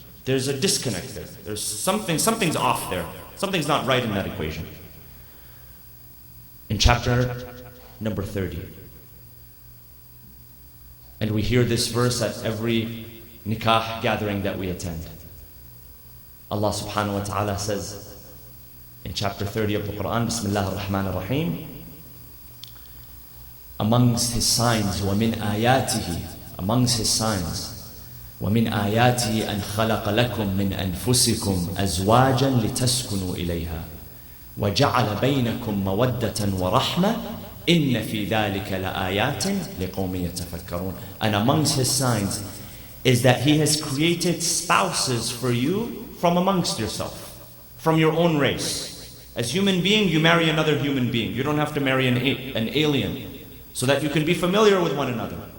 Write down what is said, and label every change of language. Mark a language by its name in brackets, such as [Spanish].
[English] There's a disconnect there. There's something's off there. Something's not right in that equation. In chapter number 30. And we hear this verse at every nikah gathering that we attend. Allah subhanahu wa ta'ala says, in chapter 30 of the Quran, Bismillah ar-Rahman ar-Rahim, amongst his signs, [Arabic] وَمِنْ آيَاتِهِ, [English] amongst his signs, [Arabic] وَمِنْ آيَاتِهِ أَنْ خَلَقَ لَكُم مِّنْ أَنفُسِكُمْ أَزْوَاجًا لِتَسْكُنُوا إِلَيْهَا وَجَعَلَ بَيْنَكُم مَّوَدَّةً وَرَحْمَةً إِنَّ فِي ذَلِكَ لَآيَاتٍ لِقَوْمٍ يَتَفَكَّرُونَ. [English] And amongst his signs is that he has created spouses for you from amongst yourself, from your own race. As human being, you marry another human being. You don't have to marry an alien, so that you can be familiar with one another.